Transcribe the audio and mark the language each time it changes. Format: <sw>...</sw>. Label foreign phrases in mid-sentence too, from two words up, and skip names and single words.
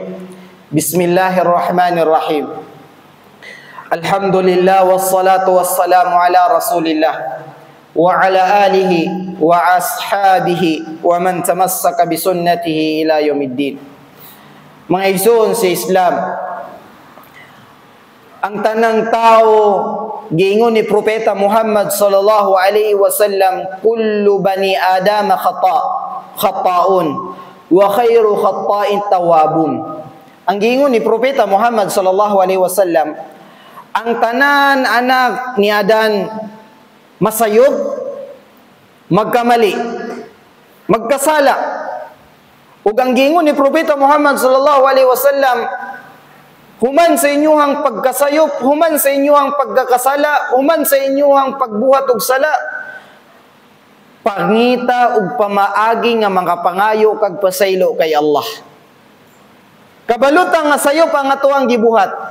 <ar>بسم الله الرحمن الرحيم. الحمد لله والصلاة والسلام على رسول الله وعلى آله وأصحابه ومن تمسك بسنته إلى يوم الدين.</ar> <ceb>Mga igsoon sa Islam, ang tanang tao giingon ni Propeta Muhammad</ceb> <ar>صلى الله عليه وسلم, كل بني آدم خطاء وخير الخطائين التوابون.</ar> <ceb>Ang giingon ni Propeta Muhammad</ceb> <ar>صلى الله عليه وسلم,</ar> <ceb>ang tanan anak ni Adan masayop, magkamali, magkasala. Ug ang giingon ni Propeta Muhammad</ceb> <ar>صلى الله عليه وسلم,</ar> <ceb>human sa inyuhang pagkasayop, human sa inyuhang pagkakasala, human sa inyuhang pagbuhat og sala, pangita ug pamaagi nga mga pangayo kag pasaylo kay Allah. Kabalutang nga sayop ang atuang gibuhat.</ceb>